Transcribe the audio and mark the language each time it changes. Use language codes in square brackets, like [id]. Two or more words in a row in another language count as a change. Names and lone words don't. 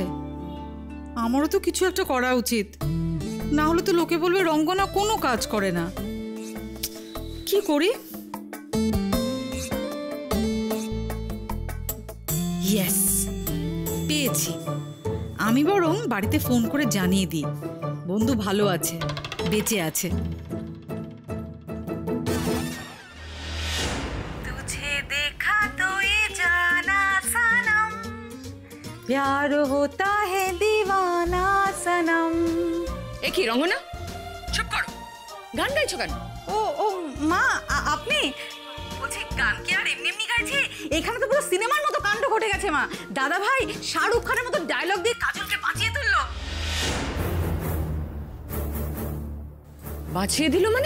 [bn] আমারও তো কিছু একটা করা উচিত, না হলে তো লোকে বলবে রঙ্গনা কোনো কাজ করে না। কি করি? ইয়েস, পেয়েছি। আমি বরং বাড়িতে ফোন করে জানিয়ে দিই বন্ধু ভালো আছে, বেঁচে আছে। [hi] तुझे देखा तो ये जाना सनम, प्यार होता है दीवाना सनम। [bn] এ কি রঙ্গনা, চুপ করো, গান গাইছো কেন? ও মা, আপনি? বলছি গান কি আর এমনি এমনি গাইছি? এখানে তো পুরো সিনেমার মতো কাণ্ড ঘটে গেছে মা। দাদা ভাই শাহরুখ খানের মতো ডায়লগ দিয়ে কাজলকে বাঁচিয়ে তুললো। বাঁচিয়ে দিল মানে?